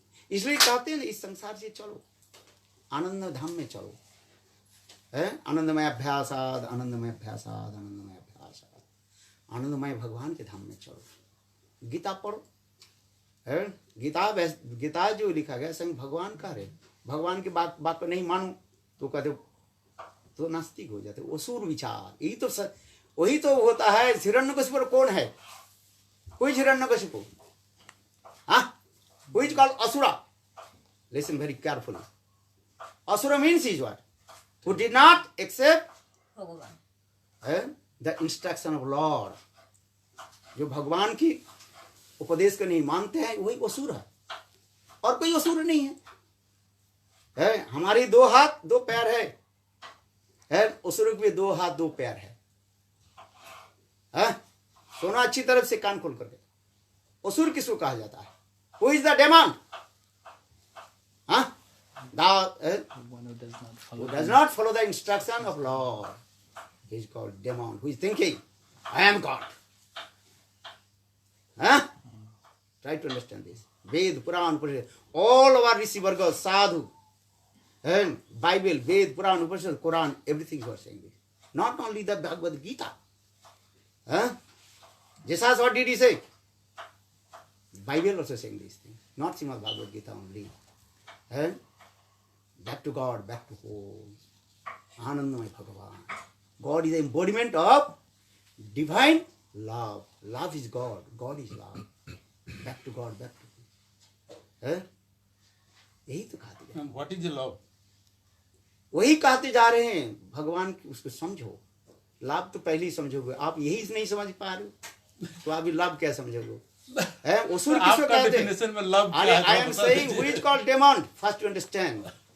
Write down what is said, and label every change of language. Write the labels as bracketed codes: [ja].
[hi] इसलिए कहते हैं ना, इस संसार से चलो, आनंद धाम में चलो, है आनंदमय अभ्यासाद, आनंदमय अभ्यासाद, आनंदमय अभ्यासाद, आनंदमय भगवान के धाम में चलो। गीता पढ़ो, है गीता जो लिखा गया स्वयं भगवान का है। भगवान की बात को नहीं मानो तो कहते तो नास्तिक हो जाते, असुर विचार। यही तो वही तो होता है। हिरण्यकशिपु कौन है? [en] कोई Hiranyakashipu, who is called Asura? Listen very carefully. Asura means is what? Who did not accept the instruction of Lord. [hi] जो भगवान की उपदेश को नहीं मानते हैं वही असुर है, और कोई असुर नहीं है। हमारी 2 हाथ 2 पैर है, असुर के भी 2 हाथ 2 पैर है। सुना अच्छी तरफ से, कान खोल करके। असुर किसको कहा जाता है? Who is the demon? [en] Who does not follow the instruction of Lord. He is called demon. Who is thinking, I am God. Try to understand this. Ved, Puran, Upanishad, all our Rishi Varga, Sadhu, Bible, Ved, Puran, Upanishad, Quran, everything you are saying this. Not only the Bhagavad Gita. Jesus, what did he say? Bible also saying these things, not Srimad Bhagavad Gita only. Back to God, back to home. Anandamaya Bhagavan. God is the embodiment of divine love. Love is God. God is love. Back to God, back to home. यही तो कहते हैं। What is the love? [hi] वही कहते जा रहे हैं, भगवान उसको समझो। लाभ तो पहले ही समझोगे, आप यही नहीं समझ पा रहे हो तो आप लाभ क्या समझोगे? असुर किसको कहते हैं? [en] I am saying who is called demon. First you understand.